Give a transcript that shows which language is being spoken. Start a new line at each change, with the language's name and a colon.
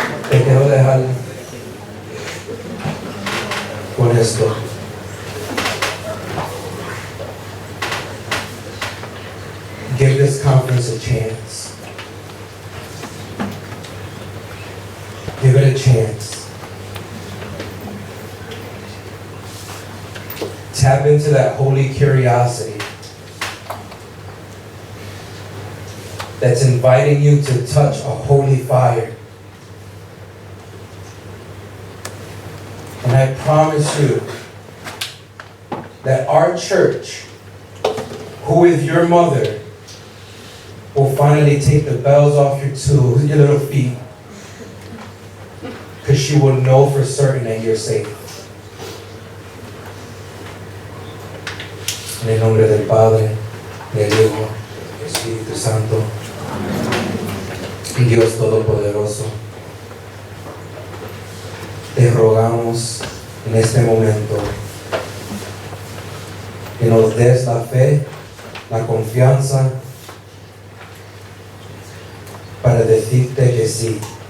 Spanish: Te quiero dejar con esto.
English: Give this conference a chance. Give it a chance. Tap into that holy curiosity that's inviting you to touch a holy fire. And I promise you that our church, who is your mother, will finally take the bells off your little feet, because she will know for certain that you're safe.
Spanish: En el nombre del Padre, del Hijo, del Espíritu Santo, y Dios Todopoderoso, te rogamos en este momento que nos des la fe, la confianza para decirte que sí.